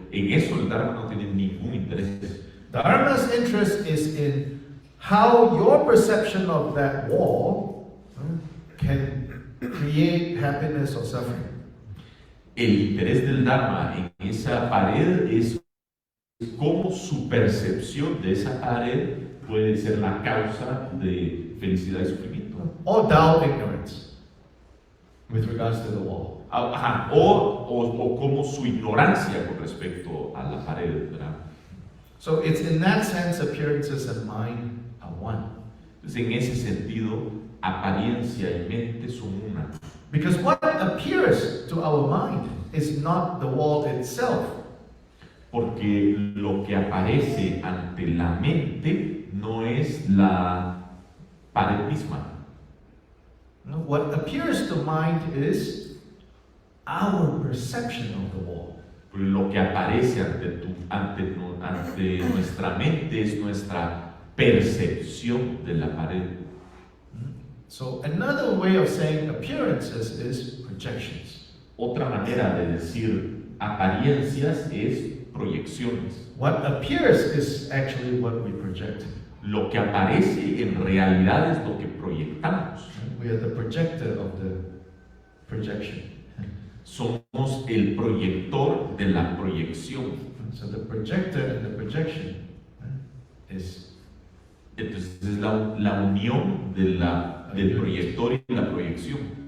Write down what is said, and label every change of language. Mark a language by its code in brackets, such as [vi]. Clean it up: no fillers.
[es] En eso el Dharma no tiene ningún interés. [en] Dharma's interest is in how your perception of that wall can create happiness or suffering. [es] El interés del Dharma en esa pared es cómo su percepción de esa pared puede ser la causa de felicidad y sufrimiento. [en] Or doubt, ignorance with regards to the wall. [es] Ajá, o como su ignorancia con respecto a la pared, ¿verdad? [en] So it's in that sense appearances and mind are one. [es] Entonces, en ese sentido, apariencia y mente son una. [en] Because what appears to our mind is not the wall itself. [es] Porque lo que aparece ante la mente no es la pared misma. [en] No, what appears to mind is our perception of the wall. [es] Lo que aparece ante nuestra mente es nuestra percepción de la pared. [en] So another way of saying appearances is projections. [es] Otra manera de decir apariencias es proyecciones. [en] What appears is actually what we project. [es] Lo que aparece en realidad es lo que proyectamos. [en] We are the projector of the projection. [es] Somos el proyector de la proyección. [en] So the projector and the projection is. [es] Entonces es la unión del proyector y la proyección.